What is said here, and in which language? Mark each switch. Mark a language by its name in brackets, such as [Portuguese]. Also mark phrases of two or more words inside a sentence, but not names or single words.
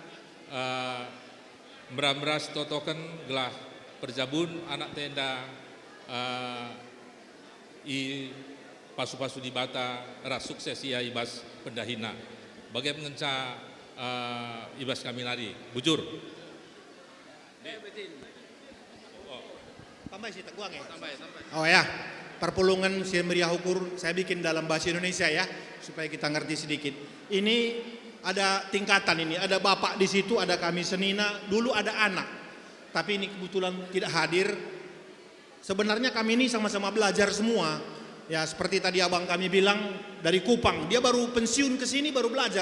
[Batak Karo] meram-meras totoken gelah perjabun anak tenda i pasu-pasu di bata ras sukses ia ibas pendahina bagai mengenca ibas kami nari bujur [Indonesian] tambah sih teguang ya oh ya [Batak Karo] perpulungan si meriah ukur [Indonesian] saya bikin dalam bahasa Indonesia ya supaya kita ngerti sedikit ini ada tingkatan ini ada bapak di situ ada kami senina dulu ada anak tapi ini kebetulan tidak hadir sebenarnya kami ini sama-sama belajar semua ya seperti tadi abang kami bilang dari Kupang dia baru pensiun ke sini baru belajar